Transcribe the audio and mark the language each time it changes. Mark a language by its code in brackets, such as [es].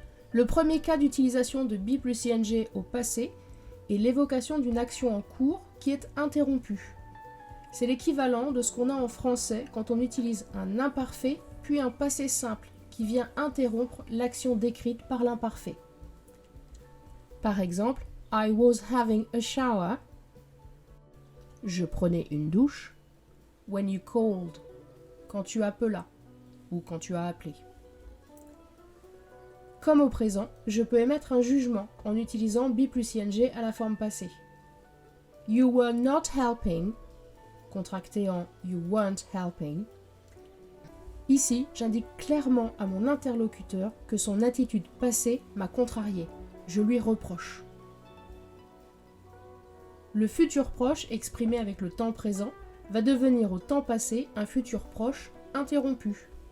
[fr] Le premier cas d'utilisation de be plus ing au passé est l'évocation d'une action en cours qui est interrompue. C'est l'équivalent de ce qu'on a en français quand on utilise un imparfait puis un passé simple qui vient interrompre l'action décrite par l'imparfait. Par exemple, [en] I was having a shower. [fr] Je prenais une douche. [en] When you called. [fr] Quand tu appelas ou quand tu as appelé. Comme au présent, je peux émettre un jugement en utilisant be plus ing à la forme passée. [en] You were not helping, [fr] contracté en [en] you weren't helping. [fr] Ici, j'indique clairement à mon interlocuteur que son attitude passée m'a contrarié. Je lui reproche. Le futur proche exprimé avec le temps présent va devenir au temps passé un futur proche interrompu.